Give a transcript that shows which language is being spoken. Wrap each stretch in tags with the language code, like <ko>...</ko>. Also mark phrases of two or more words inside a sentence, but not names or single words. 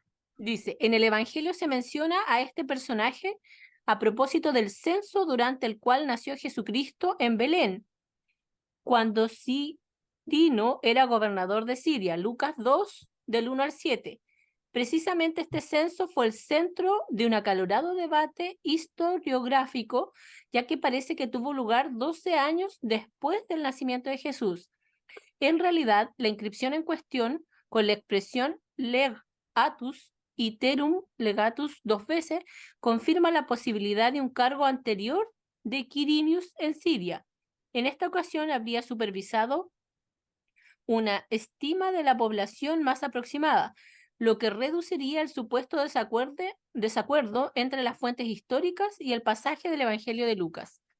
<es>dice, en el Evangelio se menciona a este personaje a propósito del censo durante el cual nació Jesucristo en Belén, cuando Cirino era gobernador de Siria, Lucas 2, del 1 al 7. Precisamente este censo fue el centro de un acalorado debate historiográfico, ya que parece que tuvo lugar 12 años después del nacimiento de Jesús. En realidad, la inscripción en cuestión, con la expresión</es> <la>legatus iterum</la> <es>legatus dos veces, confirma la posibilidad de un cargo anterior de Quirinius en Siria. En esta ocasión habría supervisado una estima de la población más aproximada, lo que reduciría el supuesto desacuerdo entre las fuentes históricas y el pasaje del Evangelio de Lucas.</es>